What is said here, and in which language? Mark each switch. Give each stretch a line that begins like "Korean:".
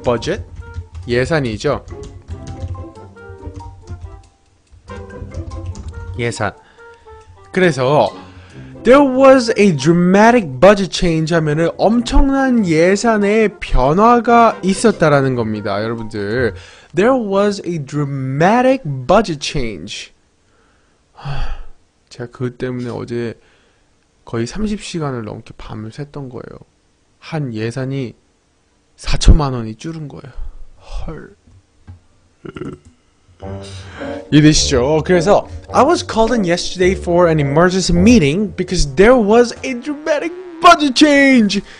Korean: budget? 예산이죠. 예산. 그래서
English: there was a dramatic budget change
Korean: 하면은 엄청난 예산의 변화가 있었다라는 겁니다, 여러분들.
English: There was a dramatic budget change.
Korean: 제가 그것 때문에 어제 거의 30시간을 넘게 밤을 샜던 거예요. 한 예산이 4천만 원이 줄은 거예요. 헐. 이해되시죠? 그래서
English: I was called in yesterday for an emergency meeting because there was a dramatic budget change.